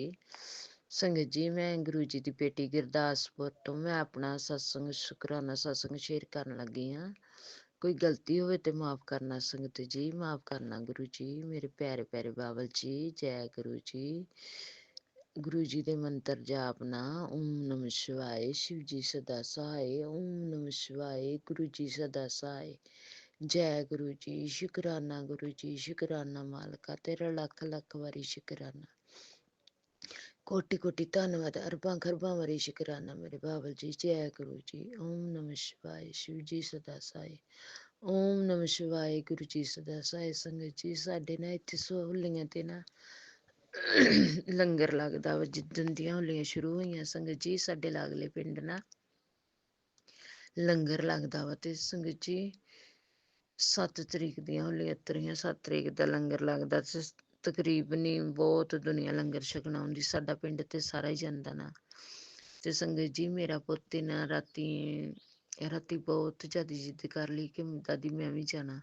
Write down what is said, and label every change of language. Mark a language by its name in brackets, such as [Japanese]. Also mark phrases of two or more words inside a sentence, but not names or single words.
[Punjabi] ਸੰਗਤ ਜੀ ਮੈਂ ਗੁਰੂ ਜੀ ਕੀ ਬੇਟੀ ਗੁਰਦਾਸਪੁਰ ਤੋ ਮੈਂ ਅਪਣਾ ਸਤਸੰਗ ਸ਼ੁਕਰਾਨਾ ਸਤਸੰਗ ਸ਼ੇਅਰ ਕਰਨ ਲੱਗੀ ਹਾਂ। ਕੋਈ ਗਲਤੀ ਹੋਵੇ ਤੋ ਮਾਫ ਕਰਨਾ ਸੰਗਤ ਜੀ, ਮਾਫ ਕਰਨਾ ਗੁਰੂ ਜੀ, ਮੇਰੇ ਪਿਆਰੇ ਪਿਆਰੇ ਬਾਬਲ ਜੀ। ਜੈ ਗੁਰੂ ਜੀ। ਗੁਰੂ ਜੀ ਕੇ ਮੰਤਰ ਜਾਪਣਾ [Sanskrit] ओम नमः शिवाय, [Punjabi] ਸ਼ਿਵ ਜੀ ਸਦਾ ਸਹਾਇ, [Sanskrit] ओम नमः शिवाय, [Punjabi] ਗੁਰੂ ਜੀ ਸਦਾ ਸਹਾਇ। ਜੈ ਗੁਰੂ ਜੀ। ਸ਼ੁਕਰਾਨਾ ਗੁਰੂ ਜੀ, ਸ਼ੁਕਰਾਨਾ ਮਾਲਕਾ ਤੇਰਾ ਲੱਖ ਲੱਖ ਵਾਰੀ ਸ਼ੁਕਰਾਨਾ, ਕੋਟਿ ਕੋਟਿ ਧੰਨਵਾਦ ਅਰਬਾਂ ਖਰਬਾਂ ਵਾਰੀ ਸ਼ੁਕਰਾਨਾ ਮੇਰੇ ਬਾਬਲ ਜੀ। ਜੈ ਗੁਰੂ ਜੀ। [Sanskrit] ओम नमः शिवाय, [Punjabi] ਸ਼ਿਵ ਜੀ ਸਦਾ ਸਹਾਇ, [Sanskrit] ओम नमः शिवाय, [Punjabi] ਗੁਰੂ ਜੀ ਸਦਾ ਸਹਾਇ। ਸੰਗਤ ਜੀ ਸਾਡੇ ਨਾ ਇੱਥੇ ਹੋਲੀਆਂ ਤੇ ਨਾ ਲੰਗਰ ਲੱਗਦਾ ਵਾ, ਜਿੱਦਣ ਦੀਆਂ ਹੋਲੀਆਂ ਸ਼ੁਰੂ ਹੋਈਆਂ ਸੰਗਤ ਜੀ ਸਾਡੇ ਲਾਗਲੇ ਪਿੰਡ ਨਾ ਲੰਗਰ ਲੱਗਦਾ ਵਾ। ਤੇ ਸੰਗਤ ਜੀ 7 ਤਰੀਕ ਦੀਆਂ ਹੋਲੀਆਂ ਉਤਰੀਆਂ, 7 ਤਰੀਕ ਦਾ ਲੰਗਰ ਲੱਗਦਾ ਤੇ ਤਕਰੀਬਨ ਹੀ ਬਹੁਤ ਦੁਨੀਆ ਲੰਗਰ ਛਕਣ ਆਉਂਦੀ। ਸਾਡਾ ਪਿੰਡ ਤੇ ਸਾਰਾ ਹੀ ਜਾਂਦਾ ਨਾ। ਤੇ ਸੰਗਤ ਜੀ ਮੇਰਾ ਪੁੱਤ ਨਾ ਰਾਤੀ ਬਹੁਤ ਜ਼ਿਆਦਾ ਜਿੱਦ ਕਰ ਲਈ ਕਿ ਦਾਦੀ ਮੈਂ ਵੀ ਜਾਣਾ।